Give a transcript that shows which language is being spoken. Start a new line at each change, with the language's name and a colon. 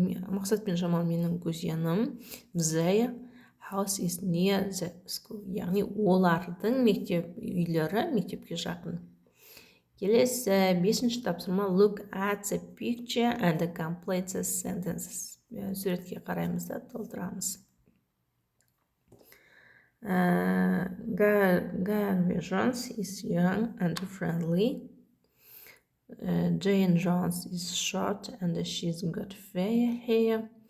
Kazakh: Мақсат пен Жамал менің кузенім.
English: Their house is near the school.
Kazakh: Яғни олардың үйлері мектепке жақын. Келесі, бесінші тапсырма,
English: look at the picture and complete the sentences.
Kazakh: Суретке қараймыз да толтырамыз.
English: Gary Jones is young and friendly. Jane Jones is short and she's got fair hair.